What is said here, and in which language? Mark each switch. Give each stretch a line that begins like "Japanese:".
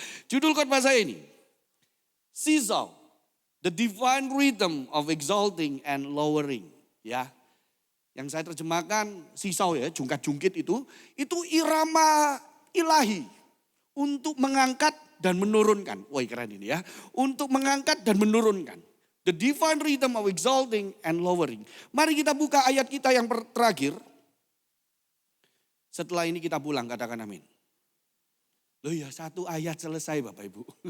Indonesian: Judul khotbah saya ini,
English: Seesaw, the divine rhythm of exalting and lowering.
Indonesian: Ya, yang saya terjemahkan seesaw ya, jungkat-jungkit itu irama ilahi untuk mengangkat dan menurunkan. Wah keren ini ya, untuk mengangkat dan menurunkan.
English: The divine rhythm of exalting and lowering.
Indonesian: Mari kita buka ayat kita yang terakhir. Setelah ini kita pulang, katakan amin. Loh ya, satu ayat selesai Bapak Ibu.